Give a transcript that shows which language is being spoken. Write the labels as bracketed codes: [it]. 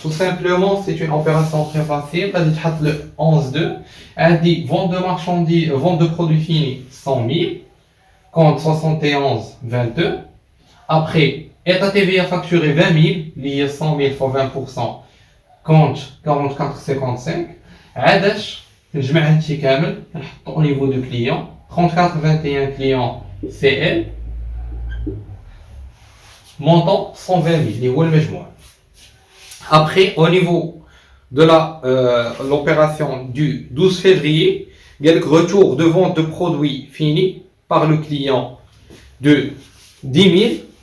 [fr] Tout simplement, c'est une opération très facile. Le 11.2, elle dit vente de marchandises, vente de produits finis 100 000, compte 71,22. Après, état TVA facturé 20 000, lié 100 000 fois 20%, compte 44,55. [ar] عادش نجمع هادشي كامل كنحطو [fr] au niveau du client 34,21 client CL montant 120 000 [ar] اللي هو المجموع. [fr] Après au niveau de l'opération du 12 février, il y a le retour de vente de produits finis par le client de 10 000.